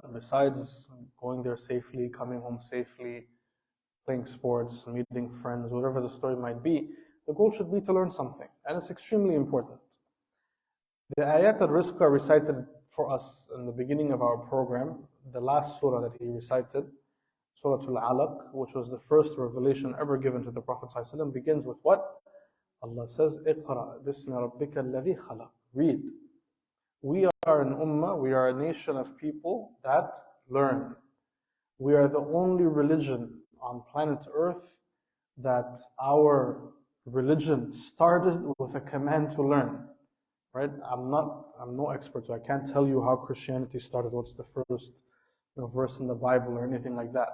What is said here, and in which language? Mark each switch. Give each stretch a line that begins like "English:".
English: Besides going there safely, coming home safely, playing sports, meeting friends, whatever the story might be, the goal should be to learn something. And it's extremely important. The ayat that Razka recited for us in the beginning of our program, the last surah that he recited, Surah Al-Alaq, which was the first revelation ever given to the Prophet ﷺ, begins with what? Allah says,
Arabic: اقرأ بسم ربك الذي خلق.
English: Read. We are an ummah, we are a nation of people that learn. We are the only religion on planet Earth that our religion started with a command to learn. Right? I'm no expert, so I can't tell you how Christianity started, what's the first verse in the Bible or anything like that.